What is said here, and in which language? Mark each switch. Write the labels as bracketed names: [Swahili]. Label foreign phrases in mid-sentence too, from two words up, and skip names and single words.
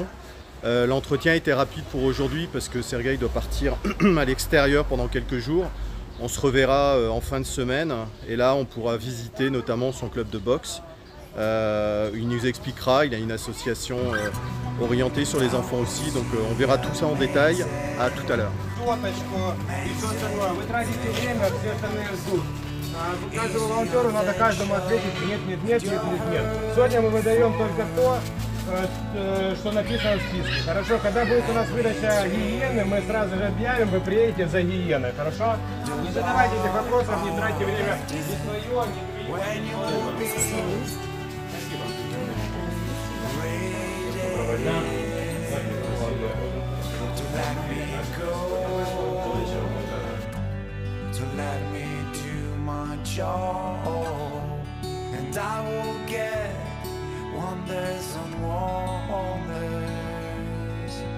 [French] L'entretien était rapide pour aujourd'hui parce que Sergueï doit partir à l'extérieur pendant quelques jours. On se reverra en fin de semaine, et là on pourra visiter notamment son club de boxe. Il nous expliquera, il a une association orientée sur les enfants aussi, donc on verra tout ça en détail. À tout à l'heure. [Russian] Каждому волонтеру надо каждому ответить нет. Сегодня мы выдаем только то, что написано в списке. Хорошо, когда будет у нас выдача гиены, мы сразу же объявим, вы приедете за гиеной. Хорошо? Не задавайте этих вопросов, не тратьте время ни свое, ни другое. Доброго дня. [English] And I will get wonders and wonders.